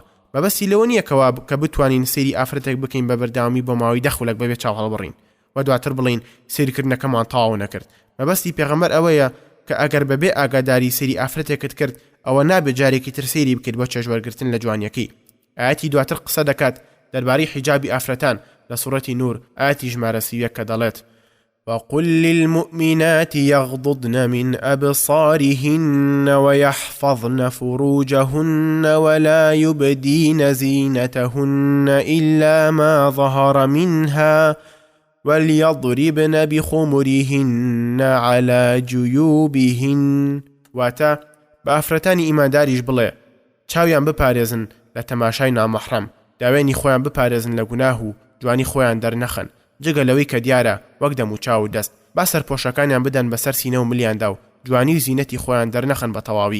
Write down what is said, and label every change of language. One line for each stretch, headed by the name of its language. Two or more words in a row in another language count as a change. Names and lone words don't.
Central Kurdish: مەبەستی لەوە نییە کە بتوانین سەیری ئافرەتێک بکەین بە بەردەوامی بۆ ماوەی 10 خولەک بەبێ چاو هەڵبڕین و دواتر بڵین سەیرکردنەکەمان تەواو نەکرد. مەبەستی پێغەمبەر ئەوەیە کە ئەگەر بەبێ ئاگاداری سەیری ئافرەتێکت کرد، ئەوە نابێت جارێکی تر سەیری بکرد بۆ چێژوەرگرتن لە جوانیەکەی. ئاەتی دواتر قسە دەکات دەربارەی حیجابی ئافرەتان لە سوورەتی نور ئاەتی ژمارە 31 کە دەڵێت
Arabic: وقل للمؤمنات يغضضن من أبصارهن ويحفظن فروجهن ولا يبدين زينتهن إلا ما ظهر منها وليضربن بخمرهن على جيوبهن.
Central Kurdish: واتا بأفرتاني ئیمانداریش بڵێ چاویان بپارێزن لە تەماشای نامەحرەم، داوێنی خۆیان بپارێزن لە گوناه و جوانی خۆیان دەرنەخەن، جگە لەوەی کە دیارە وەک دەم و چاو و دەست. با سەرپۆشەکانیان بدەن بەسەر سینە و ملیاندا و جوانی و زینەتی خۆیان دەرنەخەن بە تەواوی.